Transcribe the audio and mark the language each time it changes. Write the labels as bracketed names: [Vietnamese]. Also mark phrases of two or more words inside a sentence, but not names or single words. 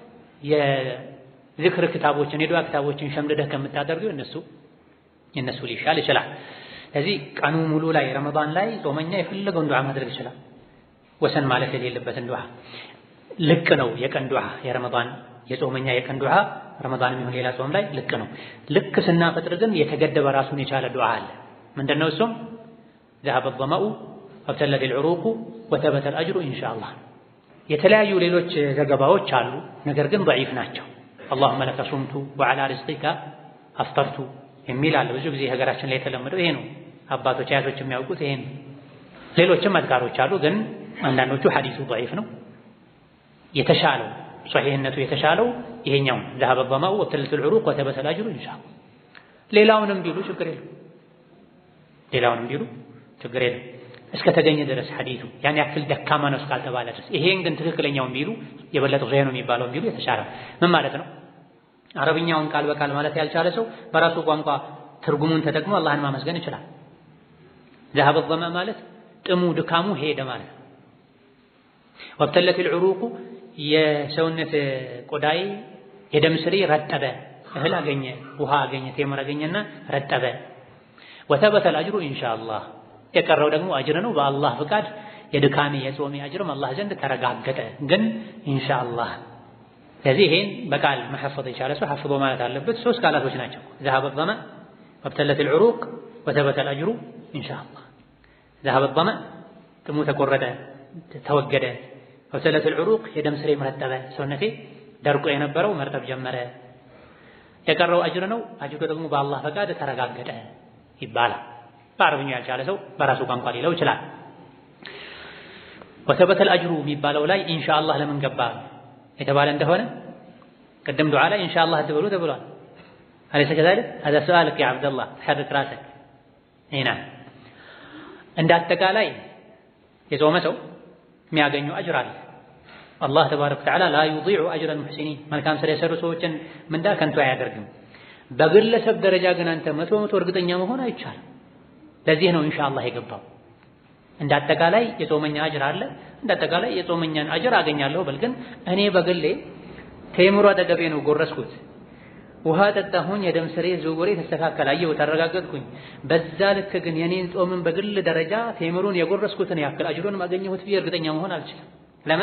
[Amharic] የዝክር ክታቦችን የዱዓ ክታቦችን ሸምድደህ ከምታደርገው የነሱ ሊሻል ይችላል። ስለዚህ ቀኑ ሙሉ ላይ ረመዳን ላይ ጾመኛ የፈለገውን ዱዓ ማድረግ ይችላል። ወሰን ማለት የሌለበትን ዱዓ ልክ ነው። የቀን ዱዓ የረመዳን የጾመኛ የቀን ዱዓ ረመዳንም ይሁን ሌላ ጾም ላይ ልክ ነው። ልክ ስናፈጥር ግን የተገደበ ራሱን የቻለ ዱዓ አለ። ምንድነው እሱም? [Arabic] ذهب الظمأ وابتلت العروق وثبت الأجر إن شاء الله። [Amharic] የተለያዩ ሌሎች ዘገባዎች አሉ፣ ነገር ግን ضعيف ናቸው። [Arabic] اللهم لك صمت وعلى رزقك أفطرت [Amharic] የሚል አለ። ብዙ ጊዜ ሀገራችን ላይ የተለመደው ይሄ ነው። አባቶች አያቶች የሚያውቁት ይሄ ነው። ሌሎችም አዝካሮች አሉ፣ ግን አንዳንዶቹ ሐዲሱ ضعيف ነው። የተሻለው ሷሂህነቱ የተሻለው ይሄኛው [Arabic] ذهب الظمأ وابتلت العروق وثبت الأجر إن شاء الله። [Amharic] ሌላውንም ቢሉ ችግር የለም እስከ ተገኘ ድረስ ሐዲሱ ያን ያክል ደካማ ነው እስካልተባለ ድረስ። ይሄን ግን ትክክለኛውን ቢሉ የበለጠ ኸይር ነው የሚባለው ቢሉ የተሻለ ምን ማለት ነው? አረብኛውን ቃል በቃል ማለት ያልቻለ ሰው በራሱ ቋንቋ ትርጉሙን ተጠቅሞ አላህን ማመስገን ይችላል። [Arabic] ذهب الظمأ [Amharic] ማለት ጥሙ ድካሙ ሄደ ማለት ነው። [Arabic] وابتلت العروق [Amharic] የሰውነት ቆዳይ የደም ስሬ ረጠበ፣ እህል አገኘ፣ ውሃ አገኘ፣ ቴምር አገኘና ረጠበ። [Arabic] وثبت الأجر إن شاء الله [Amharic] የቀረው ደግሞ አጅር ነው በአላህ ፍቃድ። የድካሜ የጾሜ አጅርም አላህ ዘንድ ተረጋገጠ፣ ግን ኢንሻአላህ። ስለዚህ ይሄን በቃል መሐፈዝ የቻለ ሰው ሐፍዞ ማለት አለበት። ሶስት ቃላቶች ናቸው። [Arabic] ذهب الظمأ وابتلت العروق وثبت الأجر إن شاء الله። ذهب الظمأ [Amharic] ጥሙ ተቆረጠ ተወገደ። [Arabic] وابتلت العروق [Amharic] የደም ስሬ መረጠበ፣ ሰውነቴ ደርቆ የነበረው መርጠብ ጀመረ። የቀረው አጅር ነው፣ አጅሩ ደግሞ በአላህ ፈቃድ ተረጋገጠ ይባላል። በአረብኛ ያልቻለ ሰው በራሱ ቋንቋ ሊለው ይችላል። [Arabic] وثبت الأجر [Amharic] የሚባለው ላይ ኢንሻአላህ ለምን ገባ የተባለ እንደሆነ ቅድም ዱዓ ላይ ኢንሻአላህ ተብሎ ተብሏል። [Arabic] أليس كذلك هذا سؤالك يا عبد الله تحرك راسك هنا። [Amharic] እንደ አጠቃላይ የጾመ ሰው የሚያገኘው አጅር አለ። አላህ [Arabic] تبارك وتعالى لا يضيع أجر المحسنين [Amharic] መልካም ስራ የሰሩ ሰዎችን ምንዳ ከንቱ አያደርግም። በግለሰብ ደረጃ ግን አንተ መቶ እርግጠኛ መሆን አይቻልም። ለዚህ ነው ኢንሻአላህ የገባው። እንደ አጠቃላይ የጾመኛ አጅር አለ፣ እንደ አጠቃላይ የጾመኛን አጅር አገኛለሁ በል። ግን እኔ በግሌ ቴምሩ አጠገቤ ነው ጎረስኩት፣ ውሃ ጠጣሁኝ፣ የደም ስሬ ዝውውሬ ተስተካከለ፣ አየሁ፣ ተረጋገጥኩኝ። በዛ ልክ ግን የኔን ጾምን በግል ደረጃ ቴምሩን የጎረስኩትን ያክል አጅሩን ማገኘሁት ብዬ እርግጠኛ መሆን አልችልም። ለምን?